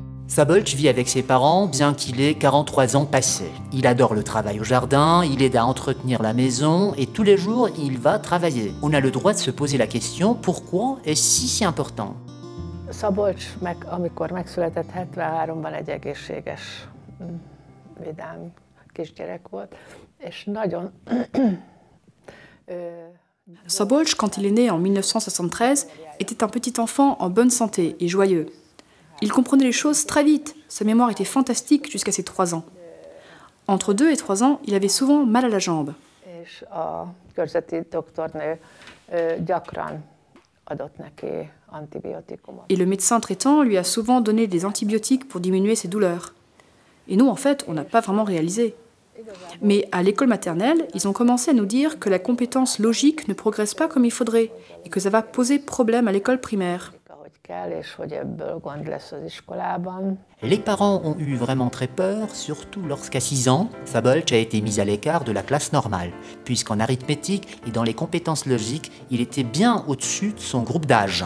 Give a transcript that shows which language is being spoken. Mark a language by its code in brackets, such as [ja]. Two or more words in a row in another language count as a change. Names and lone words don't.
[fr] Szabolcs vit avec ses parents bien qu'il ait 43 ans passés. Il adore le travail au jardin, il aide à entretenir la maison et tous les jours il va travailler. On a le droit de se poser la question pourquoi est-ce si important? [hu] Szabolcs, amikor megszületett 73-ban egy egészséges, vidám kisgyerek volt, és nagyon... [fr] Szabolcs, quand il est né en 1973, était un petit enfant en bonne santé et joyeux. Il comprenait les choses très vite, sa mémoire était fantastique jusqu'à ses 3 ans. Entre 2 et 3 ans, il avait souvent mal à la jambe. [hu] És a körzeti doktornő gyakran adott neki antibiotikumot. [fr] Et le médecin traitant lui a souvent donné des antibiotiques pour diminuer ses douleurs. Et nous, en fait, on n'a pas vraiment réalisé. Mais à l'école maternelle, ils ont commencé à nous dire que la compétence logique ne progresse pas comme il faudrait et que ça va poser problème à l'école primaire. Les parents ont eu vraiment très peur, surtout lorsqu'à 6 ans, Szabolcs a été mis à l'écart de la classe normale, puisqu'en arithmétique et dans les compétences logiques, il était bien au-dessus de son groupe d'âge.